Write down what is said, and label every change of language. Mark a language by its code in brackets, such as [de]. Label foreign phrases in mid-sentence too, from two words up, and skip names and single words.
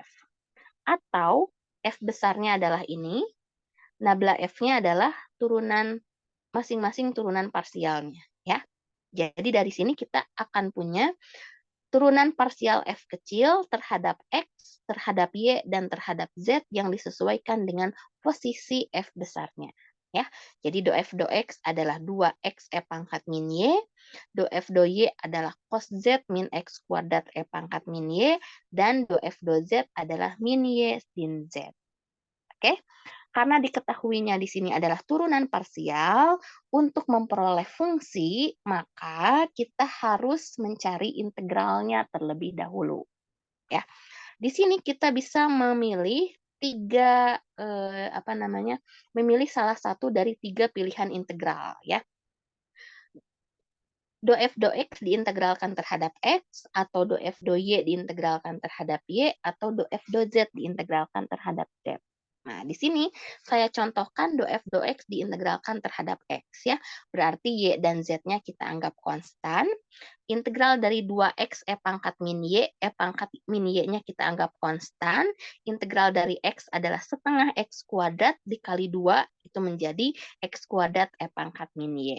[id] Atau F besarnya adalah ini, nabla F-nya adalah turunan masing-masing turunan parsialnya. Ya. Jadi dari sini kita akan punya turunan parsial F kecil terhadap X, terhadap Y, dan terhadap Z yang disesuaikan dengan posisi F besarnya. Ya, jadi do F do X adalah 2X E pangkat min Y, do F do Y adalah cos Z min X kuadrat E pangkat min Y, dan do F do Z adalah min Y sin Z. Oke, karena diketahuinya di sini adalah turunan parsial, untuk memperoleh fungsi, maka kita harus mencari integralnya terlebih dahulu. Ya, di sini kita bisa memilih memilih salah satu dari 3 pilihan integral ya. Do F do X diintegralkan terhadap X, atau do F do Y diintegralkan terhadap Y, atau do F do Z diintegralkan terhadap Z. Nah, di sini saya contohkan do f do x diintegralkan terhadap x ya. Berarti y dan z-nya kita anggap konstan. Integral dari 2x e pangkat min y-nya kita anggap konstan. Integral dari x adalah setengah x kuadrat dikali 2 itu menjadi x kuadrat e pangkat min y.